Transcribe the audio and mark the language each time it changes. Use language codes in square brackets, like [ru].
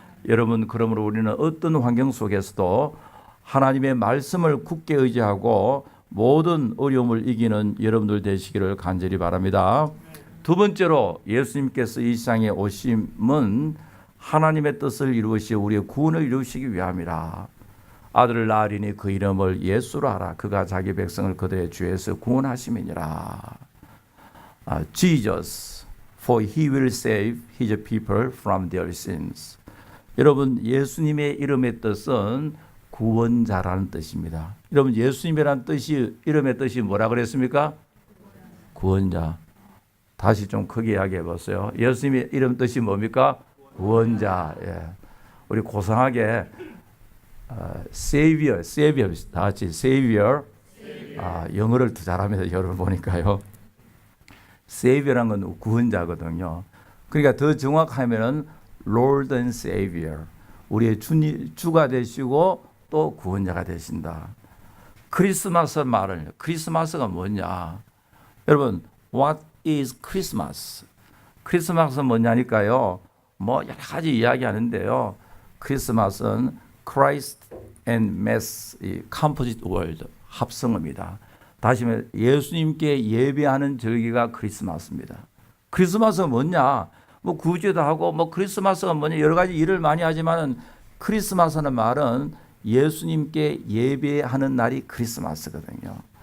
[ko] 여러분, 그러므로 우리는 어떤 환경 속에서도 하나님의 말씀을 굳게 의지하고 모든 어려움을 이기는 여러분들 되시기를 간절히 바랍니다. 두 번째로 예수님께서 이 세상에 오심은 하나님의 뜻을 이루시어 우리의 구원을 이루시기 위함이라. 아들을 낳으리니 그 이름을 예수로 하라. 그가 자기 백성을 그들의 죄에서 구원하심이니라. [en] Jesus, for he will save his people from their sins. [ko] 여러분, 예수님의 이름의 뜻은 구원자라는 뜻입니다. 여러분, 예수님이라는 뜻이, 이름의 뜻이 뭐라 그랬습니까? 구원자. 다시 좀 크게 이야기해 보세요. 예수님의 이름 뜻이 뭡니까? 구원자. 예. 우리 고상하게 Savior, 다 같이 Savior. 영어를 더 잘합니다. 여러분 보니까요. Savior란 건 구원자거든요. 그러니까 더 정확하면은 [en] Lord and Savior. [ko] 우리의 주가 되시고 또 구원자가 되신다. 크리스마스 말을, 크리스마스가 뭐냐? [en] 여러분, What is Christmas? [ko] 크리스마스는 뭐냐니까요. 뭐 여러 가지 이야기하는데요. 크리스마스는 [en] Christ and Mass, Composite Word, [ko] 합성어입니다. 다시 말해 예수님께 예배하는 절기가 크리스마스입니다. 크리스마스가 뭐냐? 뭐 구제도 하고 뭐 크리스마스가 뭐냐 여러 가지 일을 많이 하지만은 크리스마스는 말은 예수님께 예배하는 날이 크리스마스거든요.